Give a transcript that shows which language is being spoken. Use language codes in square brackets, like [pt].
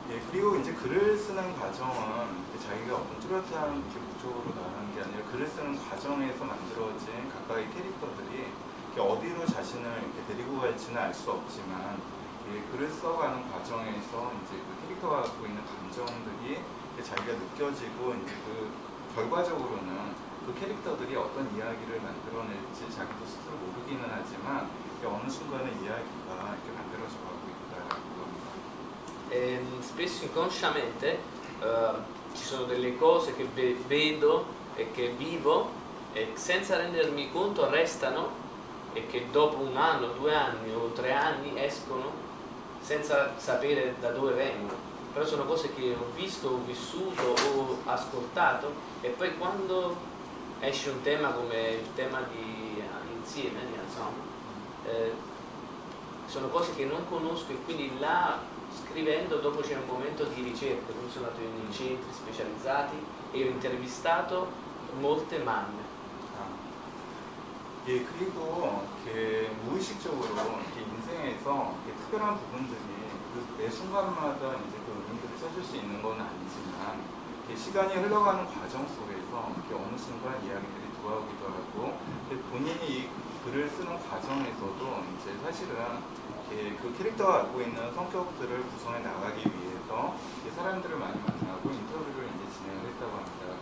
[ko] 그리고 이제 글을 쓰는 과정은 자기가 어떤 뚜렷한 목적으로 나가는 게 아니라 글을 쓰는 과정에서 만들어진 각각의 캐릭터들이 어디로 자신을 이렇게 데리고 갈지는 알 수 없지만 글을 써가는 과정에서 이제 그 캐릭터가 갖고 있는 감정들이 자기가 느껴지고 이제 그 결과적으로는 그 캐릭터들이 어떤 이야기를 만들어낼지 자기도 스스로 모르기는 하지만 어느 순간에 이야기가 이렇게 만들어져 가고 있다라고 합니다. [it] E spesso inconsciamente ci sono delle cose che vedo e che vivo e senza rendermi conto restano e che dopo 1 anno, 2 anni o 3 anni escono senza sapere da dove vengono. Però sono cose che ho visto, ho vissuto, ho ascoltato e poi quando esce un tema come il tema di Insieme, di Ensemble, sono cose che non conosco e quindi là scrivendo dopo c'è un momento di ricerca, quindi sono andato in centri specializzati e ho intervistato molte mamme. [ko] 그리고 이렇게 무의식적으로 이렇게 인생에서 이렇게 특별한 부분들이 매 순간마다 이제 그 의미들을 써줄 수 있는 건 아니지만 시간이 흘러가는 과정 속에서 이렇게 어느 순간 이야기들이 돌아오기도 하고 본인이 이 글을 쓰는 과정에서도 이제 사실은 그 캐릭터가 갖고 있는 성격들을 구성해 나가기 위해서 사람들을 많이 만나고 인터뷰를 이제 진행을 했다고 합니다.